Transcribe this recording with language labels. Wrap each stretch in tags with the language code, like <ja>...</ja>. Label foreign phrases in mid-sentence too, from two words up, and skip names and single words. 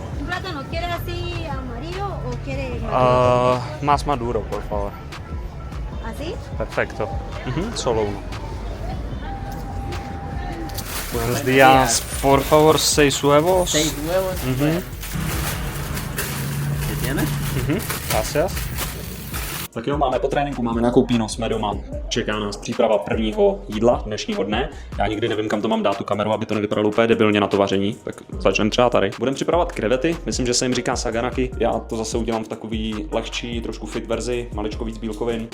<es>¿Un plátano quiere así amarillo o quiere maduro? Más maduro, por favor. ¿Así? Perfecto. Solo uno. Buenos días. Por favor, 6 huevos. 6 huevos. Ujú. ¿Qué tienes? Gracias.</es> <cs>Tak jo, máme po tréninku, máme nakoupíno, jsme doma. Čeká nás příprava prvního jídla dnešního dne. Já nikdy nevím, kam to mám dát tu kameru, aby to nevypadalo úplně debilně na to vaření. Tak začneme třeba tady. Budeme připravovat krevety, myslím, že se jim říká saganaki. Já to zase udělám v takový lehčí, trošku fit verzi, maličko víc bílkovin.</cs>